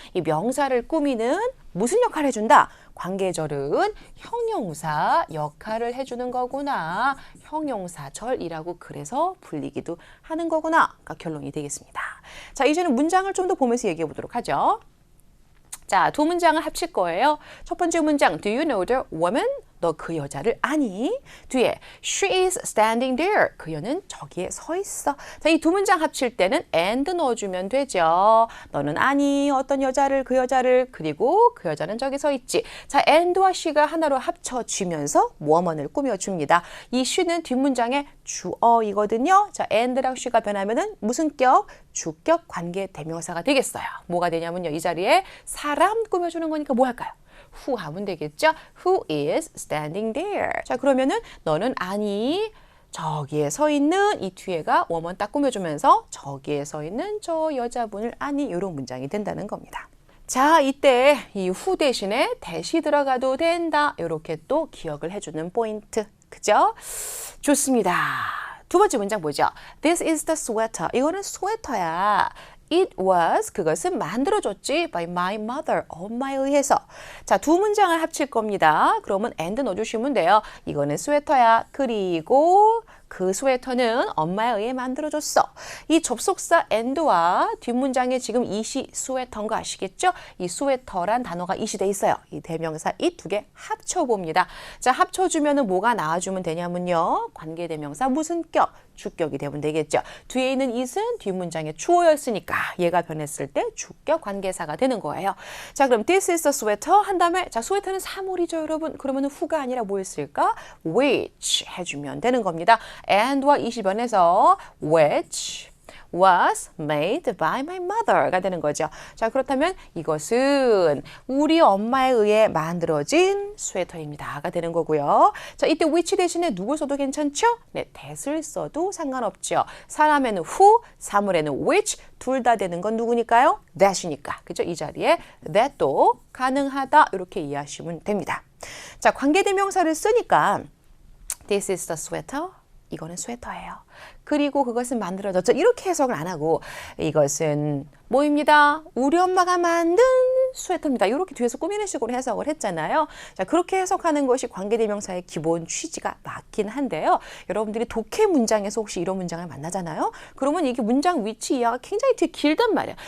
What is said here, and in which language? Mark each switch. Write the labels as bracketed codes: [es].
[ko] 이 명사를 꾸미는 무슨 역할을 해준다? 관계절은 형용사 역할을 해주는 거구나. 형용사절이라고 그래서 불리기도 하는 거구나. 그러니까 결론이 되겠습니다. 자, 이제는 문장을 좀 더 보면서 얘기해 보도록 하죠. 자, 두 문장을 합칠 거예요. 첫 번째 문장, [en] Do you know the woman? [ko] 너 그 여자를 아니? [en] 뒤에 She is standing there. [ko] 그녀는 저기에 서 있어. 자, 이 두 문장 합칠 때는 and 넣어주면 되죠. 너는 아니 어떤 여자를 그 여자를 그리고 그 여자는 저기 서 있지. 자, and와 she가 하나로 합쳐지면서 woman을 꾸며줍니다. 이 she는 뒷문장의 주어이거든요. 자, and랑 she가 변하면은 무슨 격? 주격 관계 대명사가 되겠어요. 뭐가 되냐면요. 이 자리에 사람 꾸며주는 거니까 뭐 할까요? [en] who [ko] 하면 되겠죠? [en] Who is standing there? [ko] 자, 그러면은 너는 아니 저기에 서 있는 이 뒤에가 woman 딱 꾸며주면서 저기에 서 있는 저 여자분을 아니 이런 문장이 된다는 겁니다. 자, 이때 이 who 대신에 대시 들어가도 된다. 이렇게 또 기억을 해주는 포인트. 그죠? 좋습니다. 두 번째 문장 보죠. [en] This is the sweater. [ko] 이거는 스웨터야. [en] It was, [ko] 그것은 만들어졌지 [en] by my mother, [ko] 엄마에 의해서. 자, 두 문장을 합칠 겁니다. 그러면 and 넣어주시면 돼요. 이거는 스웨터야. 그리고 그 스웨터는 엄마에 의해 만들어졌어. 이 접속사 and와 뒷문장에 지금 it이 스웨터인 거 아시겠죠? 이 스웨터란 단어가 it이 돼 있어요. 이 대명사 it 두 개 합쳐봅니다. 자, 합쳐주면 뭐가 나와주면 되냐면요. 관계대명사 무슨 격? 주격이 되면 되겠죠. 뒤에 있는 it은 뒷문장의 주어였으니까 얘가 변했을 때 주격 관계사가 되는 거예요. 자, 그럼 [en] this is the sweater [ko] 한 다음에 자, 스웨터는 사물이죠, 여러분. 그러면 who가 아니라 뭐였을까? which 해주면 되는 겁니다. and와 it이 변해서 [en] which was made by my mother [ko] 가 되는 거죠. 자, 그렇다면 이것은 우리 엄마에 의해 만들어진 스웨터입니다가 되는 거고요. 자, 이때 which 대신에 누굴 써도 괜찮죠? 네, that을 써도 상관없죠. 사람에는 who, 사물에는 which, 둘 다 되는 건 누구니까요? that이니까. 그죠? 이 자리에 that도 가능하다 이렇게 이해하시면 됩니다. [en] 자, [ko] 관계대명사를 쓰니까 [en] this is the sweater. [ko] 이거는 스웨터예요. 그리고 그것은 만들어졌죠. 이렇게 해석을 안 하고 이것은 뭐입니다? 우리 엄마가 만든 스웨터입니다. 이렇게 뒤에서 꾸미는 식으로 해석을 했잖아요. 자, 그렇게 해석하는 것이 관계대명사의 기본 취지가 맞긴 한데요. 여러분들이 독해 문장에서 혹시 이런 문장을 만나잖아요. 그러면 이게 문장 위치 이하가 굉장히 되게 길단 말이에요.